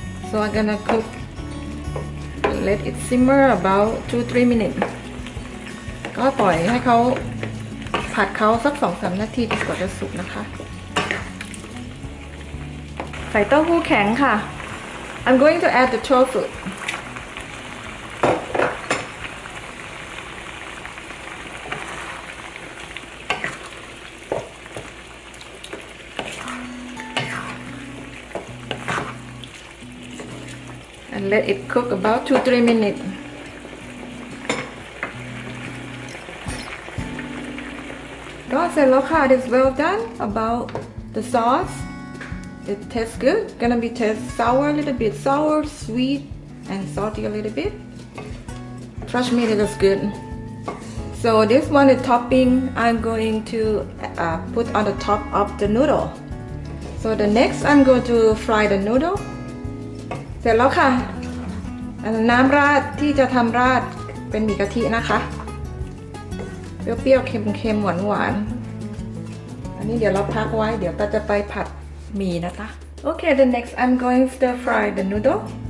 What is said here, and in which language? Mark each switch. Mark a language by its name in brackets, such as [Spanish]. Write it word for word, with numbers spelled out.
[English] So I'm gonna cook and let it simmer about two to three minutes. [Thai] ก็ปล่อยให้เขาผัดเขาสัก สองถึงสาม นาทีจนกว่าจะสุกนะคะใส่เต้าหู้แข็งค่ะ [English] I'm going to add the tofu. And let it cook about two to three minutes. That's it, look, it's well done. About the sauce, it tastes good. Gonna be taste sour a little bit, sour, sweet, and salty a little bit. Trust me, it is good. So this one, the topping, I'm going to uh, put on the top of the noodle. So the next, I'm going to fry the noodle. [Thai] เสร็จแล้วค่ะน้ำราดที่จะทำราดเป็นหมี่กะทินะคะเปรี้ยวๆเค็มๆหวานๆอันนี้เดี๋ยวเราพักไว้เดี๋ยวเราจะไปผัดหมี่นะคะ [English] Okay, the next I'm going to stir fry the noodle.